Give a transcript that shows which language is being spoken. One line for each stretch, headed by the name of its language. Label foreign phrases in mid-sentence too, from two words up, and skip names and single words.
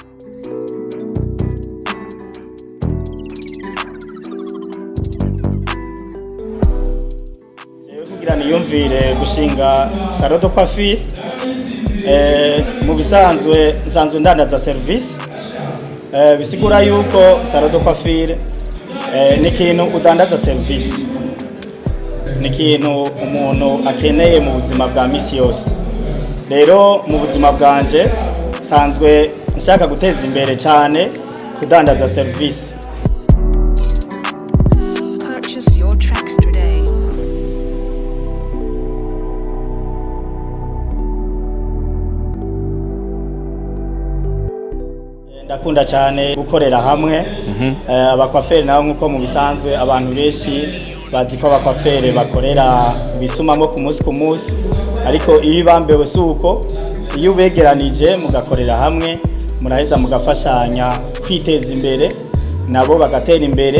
Rundi: Jewe kugira niyumvire gushinga
French: Sallon de coiffure,
Rundi: mu bisanzwe nsanzwe ndandaza service, bisigura yuko
French: Sallon de coiffure
Rundi: ni ikintu udandaza service, ni ikintu umuntu akeneye mu buzima bwa misi yose. Rero mu buzima bwanje sanzwe nshaka guteza imbere cyane kudandaza service.
English: Purchase your tracks today.
Rundi: Ndakunda cyane gukorera hamwe, abakwaferi nabo nkuko mu bisanzwe abantu benshi bazi ko abakwaferi bakorera bisumamo ku munsi, ariko iyo bambewe suko, iyo ubegeranije mugakorera hamwe muraheza mugafashanya kwiteza imbere nabo bagatera imbere.